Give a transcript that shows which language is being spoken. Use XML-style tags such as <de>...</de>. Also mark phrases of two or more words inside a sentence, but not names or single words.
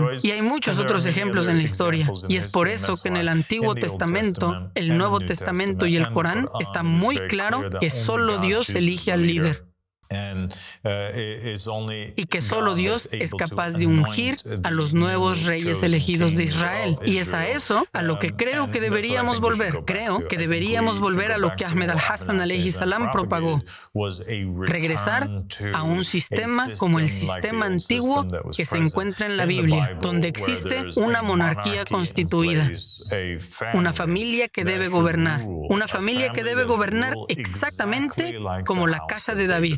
<es>Y hay muchos otros ejemplos en la historia. Y es por eso que en el Antiguo Testamento, el Nuevo Testamento y el Corán está muy claro que solo Dios elige al líder. Y que solo Dios es capaz de ungir a los nuevos reyes elegidos de Israel. Y es a eso a lo que creo que deberíamos volver. Creo que deberíamos volver a lo que Ahmed al-Hassan</es> <ar>عليه السلام</ar> <es>propagó. Regresar a un sistema como el sistema antiguo que se encuentra en la Biblia, donde existe una monarquía constituida, una familia que debe gobernar, una familia que debe gobernar exactamente como la casa de David.</es>